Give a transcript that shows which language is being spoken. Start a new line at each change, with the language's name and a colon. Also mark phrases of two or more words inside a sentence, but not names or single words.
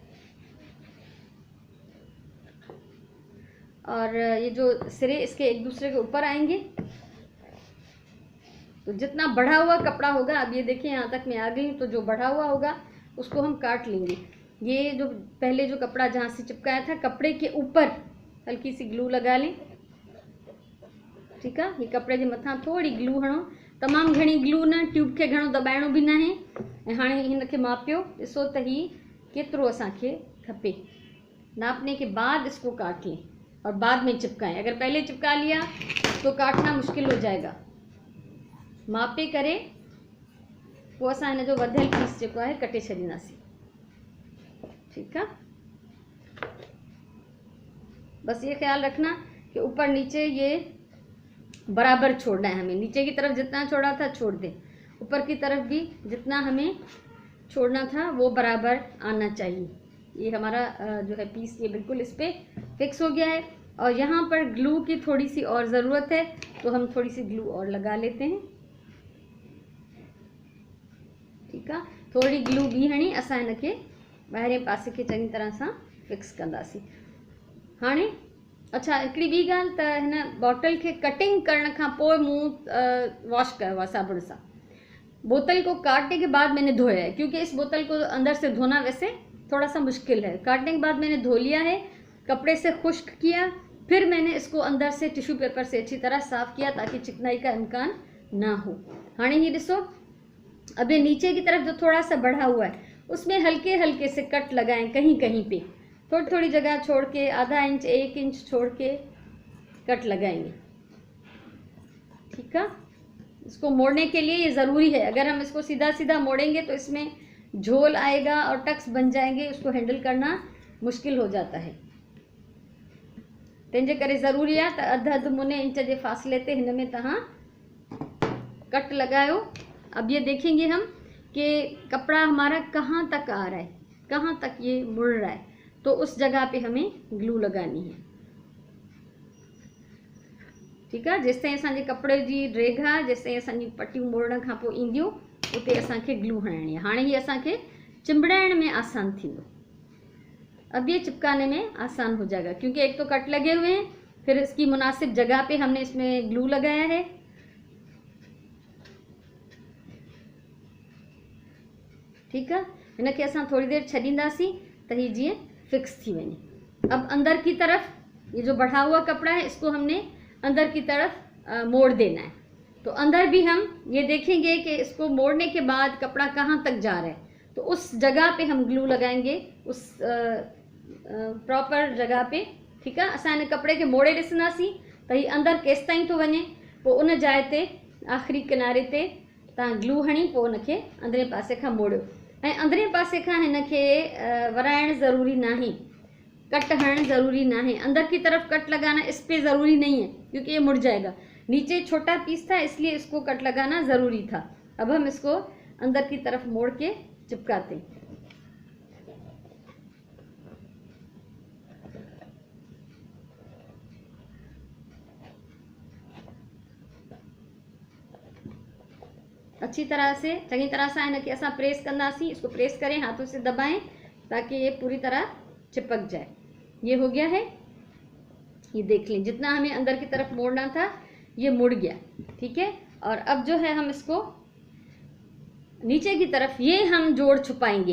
Hindi: और ये जो सिरे इसके एक दूसरे के ऊपर आएंगे, तो जितना बढ़ा हुआ कपड़ा होगा, अब ये देखिए यहाँ तक मैं आ गई हूँ, तो जो बढ़ा हुआ होगा उसको हम काट लेंगे। ये जो पहले जो कपड़ा जहाँ से चिपकाया था, कपड़े के ऊपर हल्की सी ग्लू लगा लें। ठीक है,
Sindhi: ये कपड़े के मथा थोड़ी ग्लू हणो, तमाम घणी ग्लू न, ट्यूब के घणो दबाइणो भी ना है। ऐं हाणे हिन खे मापियो, ॾिसो त ही केतिरो असांखे खपे,
Hindi: नापने के बाद इसको काट लें और बाद में चिपकाएं। अगर पहले चिपका लिया तो काटना मुश्किल हो जाएगा।
Sindhi: मापे करे पोइ असां हिन जो वधियल पीस जेको आहे कटे छॾींदासीं।
Hindi: ठीक है, बस ये ख्याल रखना कि ऊपर नीचे ये बराबर छोड़ना है हमें। नीचे की तरफ जितना छोड़ा था छोड़ दें, ऊपर की तरफ भी जितना हमें छोड़ना था वो बराबर आना चाहिए। ये हमारा जो है पीस ये बिल्कुल इस पर फिक्स हो गया है। और यहाँ पर ग्लू की थोड़ी सी और ज़रूरत है, तो हम थोड़ी सी ग्लू और लगा लेते हैं। ठीक है,
Sindhi: थोड़ी ग्लू भी हणी असां हिन खे ॿाहिरें पासे खे चङी तरह सां फिक्स कंदासीं। हाणे अच्छा, हिकिड़ी ॿी ॻाल्हि त हिन बॉटल खे कटिंग करण खां पोइ मूं वॉश कयो आहे साबुण सां।
Hindi: बोतल को काटने के बाद मैंने धोया है, क्योंकि इस बोतल को अंदर से धोना वैसे थोड़ा सा मुश्किल है। काटने के बाद मैंने धो लिया है, कपड़े से खुश्क किया, फिर मैंने इसको अंदर से
English: tissue paper
Hindi: से अच्छी तरह साफ़ किया ताकि चिकनाई का इम्कान ना हो। हाणे ये ॾिसो, अब ये नीचे की तरफ जो थोड़ा सा बढ़ा हुआ है उसमें हल्के हल्के से कट लगाएं, कहीं कहीं पे थोड़ी थोड़ी जगह छोड़ के, आधा इंच 1 इंच छोड़ के कट लगाएंगे। ठीक है, इसको मोड़ने के लिए ये ज़रूरी है, अगर हम इसको सीधा सीधा मोड़ेंगे तो इसमें झोल आएगा और टक्स बन जाएंगे, उसको हैंडल करना मुश्किल हो जाता है।
Sindhi: तंहिंजे करे ज़रूरी आहे त अधु मुने इंच जे फासले ते हिन में तव्हां कट लगायो।
Hindi: अब ये देखेंगे हम कि कपड़ा हमारा कहाँ तक आ रहा है, कहाँ तक ये मुड़ रहा है, तो उस जगह पे हमें ग्लू लगानी है। ठीक है,
Sindhi: जेसिताईं असांजे कपिड़े जी रेघा, जेसिताईं असांजी पटियूं मोड़ण खां पोइ ईंदियूं उते असांखे ग्लू हणाइणी आहे। हाणे ही असांखे चिंबड़ाइण में आसान थींदो।
Hindi: अब ये चिपकाने में आसान हो जाएगा क्योंकि एक तो कट लगे हुए हैं, फिर इसकी मुनासिब जगह पे हमने इसमें ग्लू लगाया है। ठीक है,
Sindhi: इनके असां थोड़ी देर छॾींदासीं त ही जीअं फिक्स थी वञे।
Hindi: अब अंदर की तरफ ये जो बढ़ा हुआ कपड़ा है इसको हमने अंदर की तरफ मोड़ देना है। तो अंदर भी हम ये देखेंगे कि इसको मोड़ने के बाद कपड़ा कहाँ तक जा रहा है, तो उस जगह पे हम ग्लू लगाएंगे, उस प्रॉपर जगह पे। ठीक है,
Sindhi: असां इन कपड़े के मोड़े ॾिसंदासीं त ही अंदर केसि ताईं थो वञे, पोइ उन जाइ ते आख़िरी किनारे ते तव्हां ग्लू हणी पोइ उनखे अंदरे पासे खां मोड़ियो। ऐं अंदरे पासे खां हिनखे वराइण ज़रूरी नाहे, कट हरण ज़रूरी नाहे।
Hindi: अंदर की तरफ कट लगाना इस पे ज़रूरी नहीं है क्योंकि ये मुड़ जाएगा। नीचे छोटा पीस था इसलिए इसको कट लगाना ज़रूरी था। अब हम इसको अंदर की तरफ मोड़ के चिपकाते हैं। अच्छी तरह से,
Sindhi: चंगी तरह से इनके असां प्रेस कंदासीं।
Hindi: इसको प्रेस करें, हाथों से दबाएं ताकि ये पूरी तरह चिपक जाए। ये हो गया है, ये देख लें जितना हमें अंदर की तरफ मोड़ना था ये मुड़ गया। ठीक है, और अब जो है हम इसको नीचे की तरफ ये हम जोड़ छुपाएंगे।